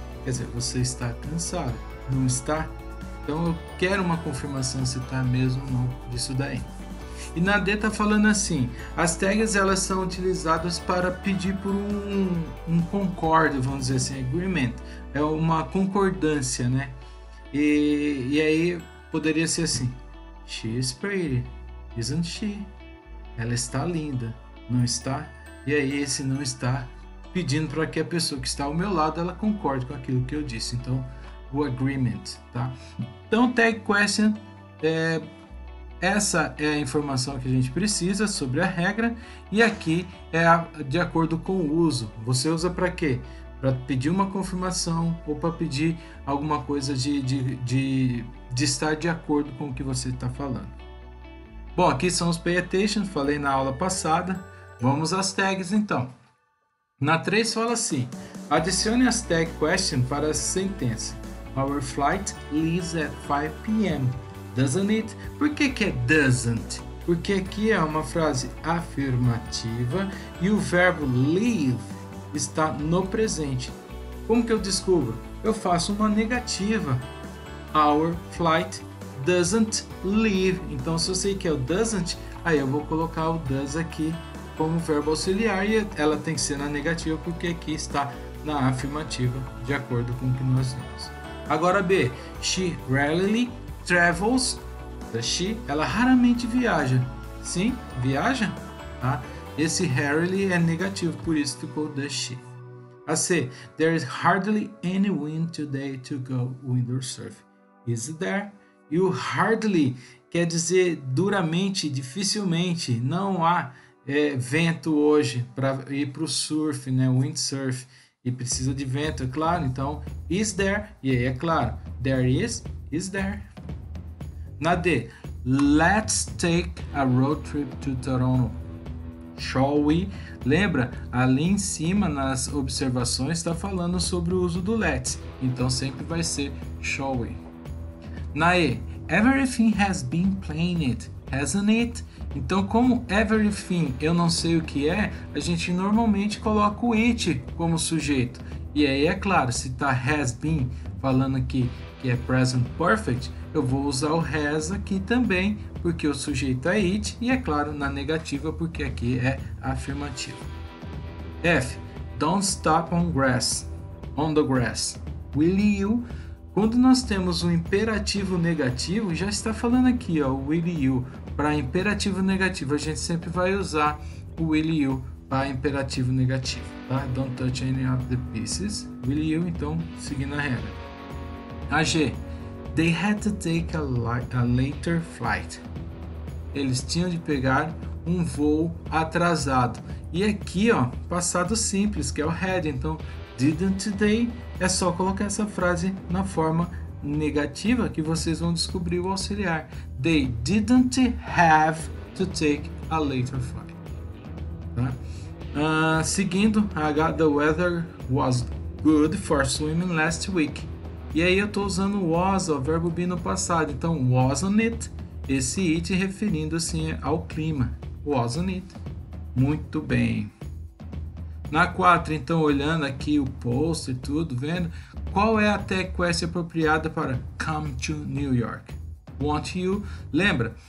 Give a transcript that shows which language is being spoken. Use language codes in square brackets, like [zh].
[pt] Quer dizer, você está cansado, não está? Então eu quero uma confirmação se está mesmo ou não disso daí. E na D está falando assim, as tags elas são utilizadas para pedir por um concorde, vamos dizer assim, agreement, é uma concordância, né? E aí poderia ser assim, [en] she is pretty, isn't she? [pt] Ela está linda, não está? E aí esse não está pedindo para que a pessoa que está ao meu lado ela concorde com aquilo que eu disse. Então, o agreement, tá? Então, tag question, essa é a informação que a gente precisa sobre a regra, e aqui é de acordo com o uso. Você usa para quê? Para pedir uma confirmação ou para pedir alguma coisa de estar de acordo com o que você está falando. Bom, aqui são os pay attention, falei na aula passada. Vamos às tags então. Na 3 fala assim, adicione as tag question para a sentença. [en] Our flight leaves at 5 p.m. Doesn't it? [pt] Por que é doesn't? Porque aqui é uma frase afirmativa e o verbo leave está no presente. Como que eu descubro? Eu faço uma negativa. [en] Our flight doesn't leave. [pt] Então se eu sei que é o doesn't, aí eu vou colocar o does aqui como verbo auxiliar, e ela tem que ser na negativa porque aqui está na afirmativa, de acordo com o que nós vimos. Agora B, [en] she rarely travels. [pt] A she, ela raramente viaja. Sim, viaja, tá? Esse rarely é negativo, por isso ficou the she. [en] A C, there is hardly any wind today to go windsurf. Is there? [pt] E o hardly quer dizer duramente, dificilmente, não há vento hoje para ir para o surf, né, windsurf, e precisa de vento, é claro. Então, [en] is there, [pt] e aí é claro, [en] there is there. Na D, let's take a road trip to Toronto. Shall we? [pt] Lembra, ali em cima nas observações está falando sobre o uso do let's, então sempre vai ser shall we. [en] Na E, everything has been planned, hasn't it? [pt] Então, como everything eu não sei o que é, a gente normalmente coloca o it como sujeito. E aí, é claro, se está has been falando aqui que é present perfect, eu vou usar o has aqui também, porque o sujeito é it, e é claro, na negativa, porque aqui é afirmativo. F. [en] Don't stop on the grass. Will you? [pt] Quando nós temos um imperativo negativo, já está falando aqui, ó, will you. Para imperativo negativo, a gente sempre vai usar o will you para imperativo negativo, tá? [en] Don't touch any of the pieces. Will you, [pt] então, seguindo a regra. A G. [en] They had to take a later flight. [pt] Eles tinham de pegar um voo atrasado. E aqui, ó, passado simples, que é o had. Então, [en] didn't they [pt] é só colocar essa frase na forma negativa que vocês vão descobrir o auxiliar. [en] They didn't have to take a later flight. [pt] Tá? Seguindo, [en] the weather was good for swimming last week. [pt] E aí eu estou usando was, o verbo be no passado. Então, [en] wasn't it? [pt] Esse it referindo assim ao clima. [en] Wasn't it? [pt] Muito bem. Na 4, então, olhando aqui o post e tudo, vendo qual é a tag quest apropriada para come to New York. [en] Want you? [pt] Lembra?